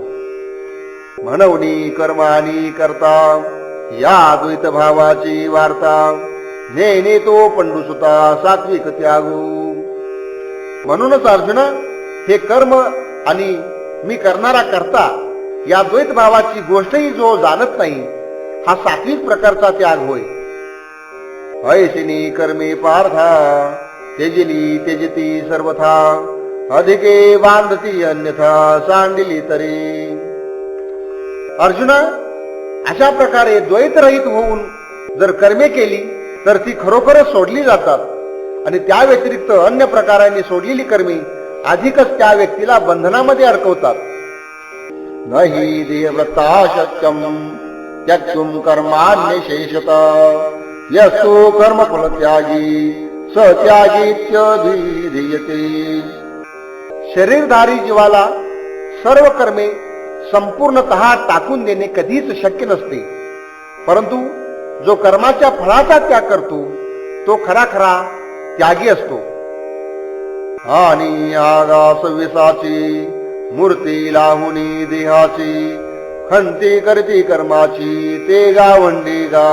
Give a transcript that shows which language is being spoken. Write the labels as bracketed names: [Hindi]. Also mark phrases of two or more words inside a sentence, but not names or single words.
[Marathi] म्हणवणी कर्म आणि करता या द्वैत भावाची वार्ता, नेने तो पंडुसुता सात्विक त्यागू. म्हणूनच अर्जुन, हे कर्म आणि मी करणारा करता या द्वैत भावाची गोष्टही जो जाणत नाही, हा सात्विक प्रकारचा त्याग होय. ऐशिनी कर्मे पार्था त्यजिली त्यजती सर्वथा, अधिके बांधती अन्यथा सांडिली तरी. अर्जुना, अशा प्रकारे द्वैतरहित होऊन जर कर्मे केली तर ती खरोखरच सोडली जातात आणि त्या व्यतिरिक्त अन्य प्रकाराने सोडलेली कर्मे अधिकच त्या व्यक्तीला बंधनामध्ये अडकवतात. [Sanskrit] नाही देवव्रता शक्यम त्यक्तुम कर्माण्य शेषता, यस्तु कर्मफल त्यागी सत्यागीत्यधीयते. [Marathi] शरीरधारी जीवाला सर्व कर्मे संपूर्णतः टाकून देणे कधीच शक्य नसते, परंतु जो कर्माच्या फळाचा त्याग करतो तो खरा खरा त्यागी असतो. आणि आगास विसाची मूर्ती लाहुनी देहाची, खंती करती कर्माची ते गावंडी गा.